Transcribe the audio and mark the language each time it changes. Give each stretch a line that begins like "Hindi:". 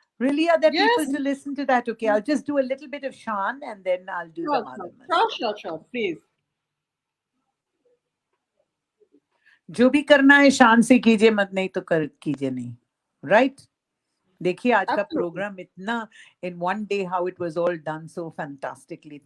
English: Really, are there people to listen to that? Okay, I'll just do a little bit of Shan and then I'll do the Sure, please.
Hindi: जो भी करना है शान से कीजिए, मत नहीं तो कीजिए नहीं.
English: Right?
Hindi: देखिए आज का प्रोग्राम इतना
English: in one day how it was all done so fantastically.